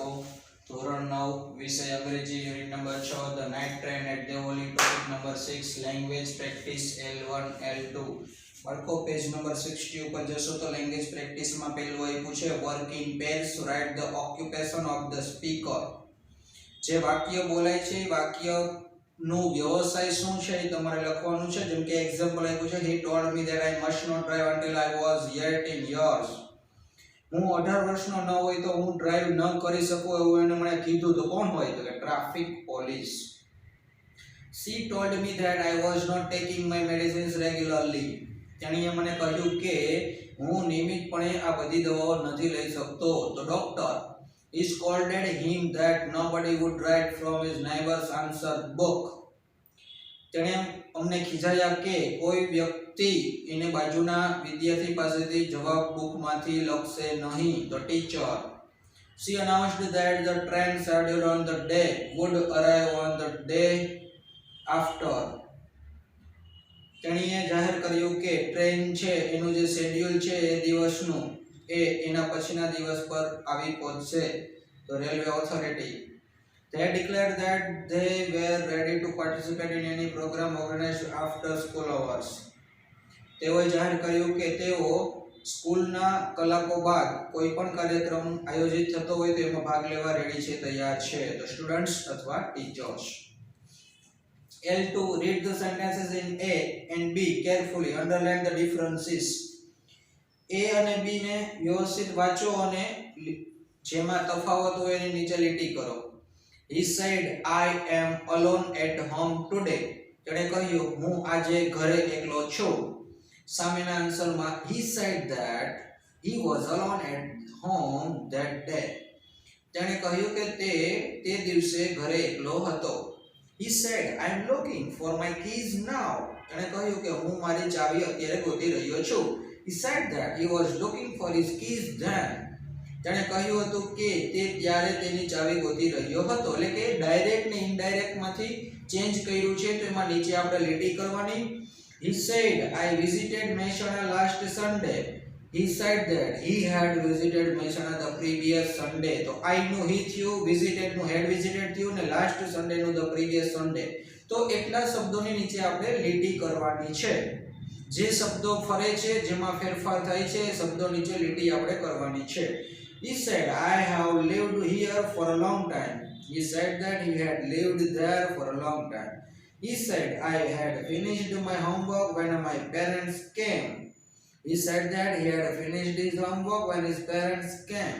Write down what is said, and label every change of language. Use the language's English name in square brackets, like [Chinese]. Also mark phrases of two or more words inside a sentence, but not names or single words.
[Gujarati] ધોરણ 9 વિષય અંગ્રેજી [English] unit number [Gujarati] 6 ધ નાઇટ ટ્રેન એટ દેવોલી [English] topic number [Gujarati] 6 [English] language practice [Gujarati] L1 L2 બાળકો [English] page number [Gujarati] 60 ઉપર જશો તો [English] language practice [Gujarati] માં પહેલું આપ્યું છે [English] work in pairs write the occupation of the speaker. [Gujarati] જે વાક્ય બોલાય છે વાક્ય નું વ્યવસાય શું છે એ તમારે લખવાનું છે। જેમ કે એક્ઝામ્પલ આપ્યું છે [English] he told me that I must not drive until I was 18 years। [Gujarati] હું 18 વર્ષનો ન હોય તો હું ડ્રાઈવ ન કરી શકું એવું એને મને કીધું તો કોણ હોય તો કે [English] traffic police. she told me that I was not taking my medicines regularly। [Gujarati] તેણીએ મને કહ્યું કે હું નિયમિતપણે આ બધી દવાઓ નથી લઈ શકતો તો ડોક્ટર [English] he scolded him that nobody would write from his neighbor's answer book। [Gujarati] તેણે અમને ખીજાયા કે કોઈ વ્યક્તિ એને બાજુના વિદ્યાર્થી પાસેથી જવાબ બુકમાંથી લખશે નહીં તો ટીચર [English] she announced that the train scheduled on the day would arrive on the day after। [Gujarati] તેણીએ જાહેર કર્યું કે ટ્રેન છે એનું જે શેડ્યુલ છે એ દિવસનું એ એના પછીના દિવસ પર આવી પહોંચશે તો [English] railway authority they declared that they were ready to participate in any program organized after school hours। [Gujarati] તેઓએ જાહેર કર્યું કે તેઓ સ્કૂલના કલાકો બાદ કોઈ પણ કાર્યક્રમ આયોજિત થતો હોય તો એમાં ભાગ લેવા રેડી છે તૈયાર છે તો સ્ટુડન્ટ્સ અથવા ટીચર્સ। [English] L2 read the sentences in A and B carefully underline the differences। [Gujarati] A અને B ને વ્યવસ્થિત વાંચો અને જેમાં તફાવત હોય એની નીચે લીટી કરો। [English] He said I am alone at home today। [Gujarati] તેણે કહ્યું હું આજે ઘરે એકલો છું। સામેના આન્સરમાં [English] he said that he was alone at home that day। [Gujarati] તેણે કહ્યું કે તે દિવસે ઘરે એકલો હતો। [English] He said I am looking for my keys now। [Gujarati] તેણે કહ્યું કે હું મારી ચાવી અત્યારે ગોતી રહ્યો છું। [English] He said that he was looking for his keys then। [Gujarati] તેણે કહ્યું હતું કે તે ત્યારે તેની ચાવી ગોતી રહ્યો હતો। એટલે કે ડાયરેક્ટ ને ઇનડાયરેક્ટ માંથી ચેન્જ કર્યું છે તો એમાં નીચે આપણે લીટી કરવાની। [English] He said I visited Mehsana last Sunday। He said that he had visited Mehsana the previous Sunday। તો I નું he થયું, visited નું had visited [Gujarati] થયું ને [English] last Sunday નું the previous Sunday। [Gujarati] તો એટલા શબ્દોની નીચે આપણે લીટી કરવાની છે। જે શબ્દો ફરે છે જેમાં ફેરફાર થાય છે એ શબ્દો નીચે લીટી આપણે કરવાની છે। [English] He said I have lived here for a long time। He said that he had lived there for a long time। He said I had finished my homework when my parents came। He said that he had finished his homework when his parents came।